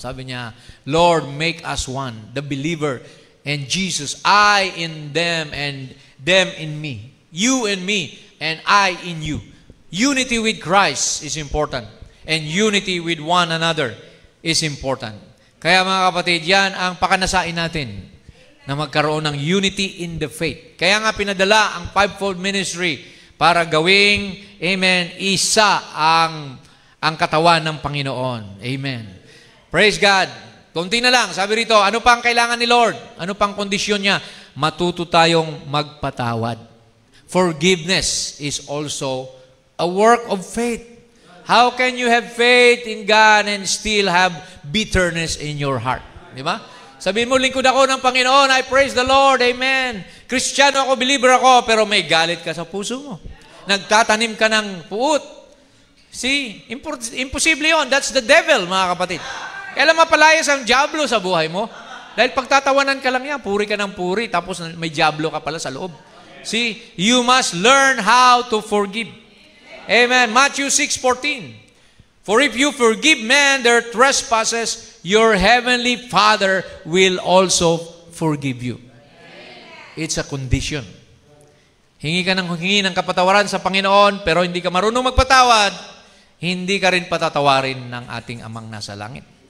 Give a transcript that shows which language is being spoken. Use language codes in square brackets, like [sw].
[tl] Sabi niya, [en] Lord, make us one. The believer and Jesus, I in them and them in me. You in me and I in you. Unity with Christ is important. And unity with one another is important. [tl] Kaya mga kapatid, yan ang pakanasain natin na magkaroon ng [en] unity in the faith. [tl] Kaya nga pinadala ang fivefold ministry para gawing, amen, isa ang katawan ng Panginoon. Amen. [en] Praise God. [tl] Kunti na lang. Sabi rito, ano pang kailangan ni Lord? Ano pang kondisyon niya? Matuto tayong magpatawad. [en] Forgiveness is also a work of faith. How can you have faith in God and still have bitterness in your heart? [tl] Di ba? Sabihin mo, lingkod ako ng Panginoon, [en] I praise the Lord, [tl] amen. Kristiyano ako, believer ako, pero may galit ka sa puso mo. Nagtatanim ka ng puot. See, imposible yun. [en] That's the devil, [tl] mga kapatid. Kailan mapalayas ang diablo sa buhay mo? Dahil pagtatawanan ka lang yan, puri ka ng puri, tapos may diablo ka pala sa loob. [en] See, you must learn how to forgive. Amen. Matthew 6:14. For if you forgive men their trespasses, your heavenly Father will also forgive you. It's a condition. [tl] Hingi ng kapatawaran sa Panginoon, pero hindi ka marunong magpatawad, hindi ka rin patatawarin ng ating Amang nasa langit.